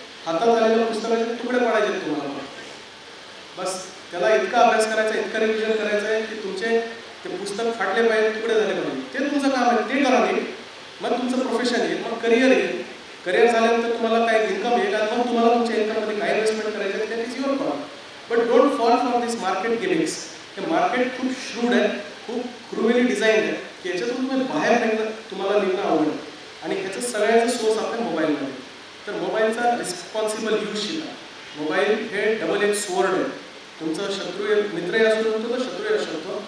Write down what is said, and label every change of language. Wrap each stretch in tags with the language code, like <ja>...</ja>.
<mr>हातात आलेल्या पुस्तकाचे तुकडे पाडायचे तुम्हाला. बस त्याला इतका अभ्यास करायचा, इतका रिव्हिजन करायचं आहे की तुमचे ते पुस्तक फाटले पाहिजे, तुकडे झाले पाहिजे. ते तुमचं काम आहे, ते करा नीट. मग तुमचं प्रोफेशन येईल, मग करिअर येईल. करिअर झाल्यानंतर तुम्हाला काय इन्कम येईल आणि मग तुम्हाला तुमच्या इन्कममध्ये काय इन्व्हेस्टमेंट करायचं आहे,</mr> <en>That is your call. But don't fall for this market gamings.</en> <mr>हे मार्केट खूप श्रूड आहे, खूप क्रुअली डिझाईन आहे की याच्यातून तुम्ही बाहेर तुम्हाला निघणं आवडेल. आणि ह्याचं सगळ्याचा सोर्स आपल्या मोबाईलमध्ये. तर मोबाईलचा रिस्पॉन्सिबल यूज शिका. मोबाईल हे डबल एक स्वॉर्ड आहे. तुमचा मित्रही असू शकतो, तर शत्रूही असू शकतो.</mr>